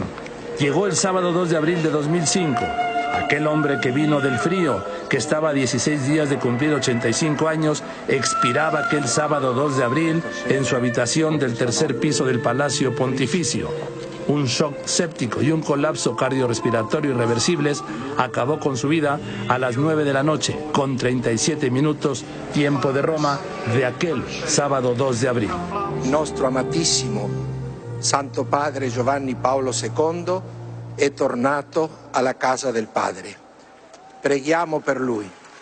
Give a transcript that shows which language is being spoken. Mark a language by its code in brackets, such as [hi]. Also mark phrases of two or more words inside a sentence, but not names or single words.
[es] Llegó el sábado 2 de abril de 2005. Aquel hombre que vino del frío, que estaba a 16 días de cumplir 85 años, expiraba aquel sábado 2 de abril en su habitación del tercer piso del Palacio Pontificio. Un shock séptico y un colapso cardiorrespiratorio irreversibles acabó con su vida a las 9 de la noche, con 37 minutos, tiempo de Roma, de aquel sábado 2 de abril. [it] Nostro amatissimo Santo Padre Giovanni Paolo II è tornato alla casa del Padre. Preghiamo per lui.